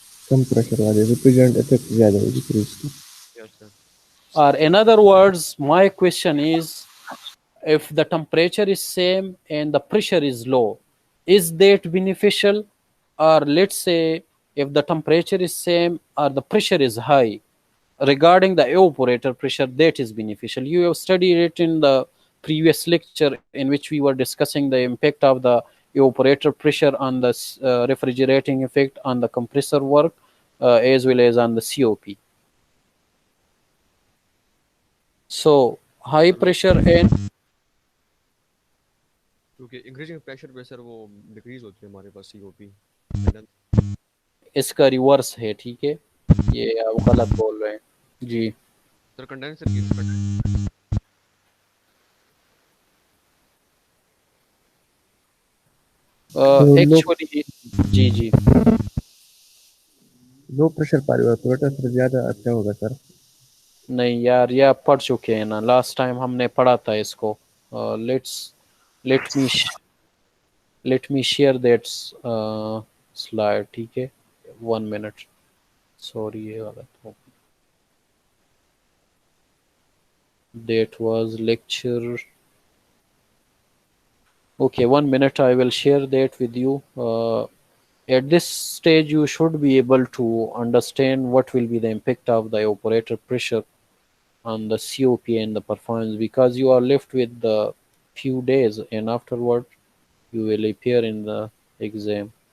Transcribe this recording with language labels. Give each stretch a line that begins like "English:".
Hindi: कम pressure वाले रिफ्रिजरेंट effect ज्यादा होगी फिर उसकी.
English: Yes, sir. Or in other words, my question is, if the temperature is same and the pressure is low, is that beneficial? Or let's say if the temperature is same or the pressure is high, regarding the evaporator pressure, that is beneficial. You have studied it in the previous lecture in which we were discussing the impact of the evaporator pressure on the refrigerating effect on the compressor work, as well as on the COP. So high pressure and
Hindi: क्योंकि increasing pressure पे sir वो decrease होती है हमारे पास COP. इसका reverse है, ठीक है, ये आप गलत बोल रहे हैं जी। सर कंडेंसर की तो एक्चुअली जी जी लो प्रेशर पर इवेपोरेटर से ज़्यादा अच्छा होगा सर। नहीं यार, ये आप पढ़ चुके हैं ना, लास्ट टाइम हमने पढ़ा था इसको।
English: let's let me let me share that slide,
Hindi: ठीक है,
English: 1 मिनट।
Hindi: सॉरी, ये गलत हो,
English: that was lecture. Okay, 1 minute, I will share that with you. At this stage you should be able to understand what will be the impact of the operator pressure on the COP and the performance, because you are left with the few days and afterward you will appear in the exam.